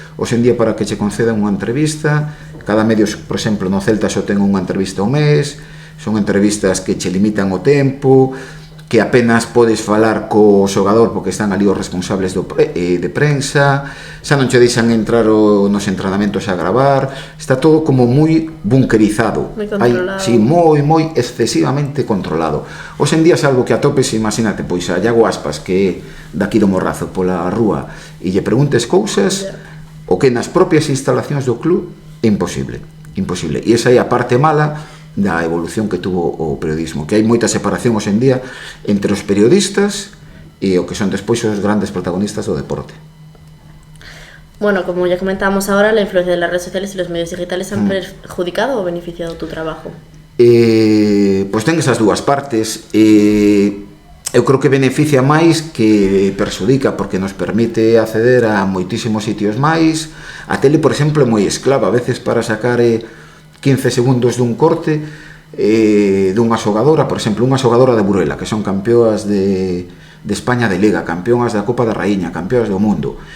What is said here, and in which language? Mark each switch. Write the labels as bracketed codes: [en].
[gl] Hoxe en día, para que che concedan unha entrevista, cada medio, por exemplo, no Celta só ten unha entrevista ao mes, son entrevistas que che limitan o tempo, que apenas podes falar co xogador porque están ali os responsables de prensa, xa non che deixan entrar nos entrenamentos a gravar, está todo como moi bunkerizado. Moi controlado. Sí, moi excesivamente controlado. Hoxe en día, salvo que atopes, imagínate, pois a Iago Aspas, que é daqui do Morrazo, pola rúa, e lle preguntes cousas, o que nas propias instalacións do club é imposible. E esa é a parte mala da evolución que tuvo o periodismo, que hai moita separación hoxe en día entre os periodistas e o que son despois os grandes protagonistas do deporte. [es] Bueno, como ya comentábamos ahora, la influencia de las redes sociales y los medios digitales han perjudicado o beneficiado tu trabajo. [gl] Pois ten esas dúas partes. Eu creo que beneficia máis que perxudica, porque nos permite acceder a moitísimos sitios máis. A tele, por exemplo, é moi esclava, a veces para sacar 15 segundos dun corte dunha xogadora, por exemplo, unha xogadora de Burela, que son campeoas de España de Liga, campeonas da Copa da Raíña, campeonas do mundo.